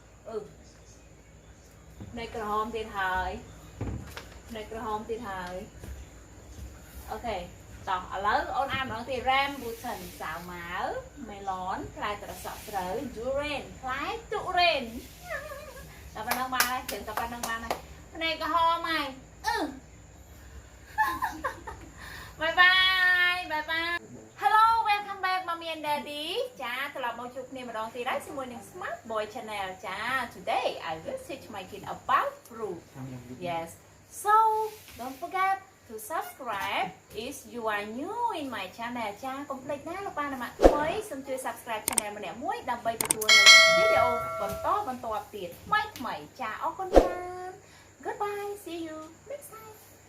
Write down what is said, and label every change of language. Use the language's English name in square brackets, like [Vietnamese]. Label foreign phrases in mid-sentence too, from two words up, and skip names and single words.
[Khmer] ផ្លែក្រហមទៀតហើយ ផ្លែក្រហមទៀតហើយ អូខេ តោះឥឡូវអូនអានម្ដងទៀត rambutan សាវម៉ាវ melon ផ្លែត្រសក់ស្រូវ durian ផ្លែទុរេន តែប៉ុណ្ណឹងបានហើយជើងតែប៉ុណ្ណឹងបានហើយ ផ្លែក្រហមហើយ [English] bye bye hello welcome back mommy and daddy [Khmer] ចាត្រឡប់មកជួបគ្នាម្ដងទៀតហើយជាមួយនឹង Smart Boy Channel ចា [English] today I will teach my kid about fruit yes so don't forget to subscribe if you are new in my channel [Khmer] ចាកុំភ្លេចណាលោកប៉ាណាម៉ាក់ថ្មីសូមជួយ [English] subscribe channel [Khmer] ម្នាក់មួយដើម្បីទទួលនៅវីដេអូបន្តទៀតថ្មីចាអរគុណច្រើន [English] Goodbye see you next time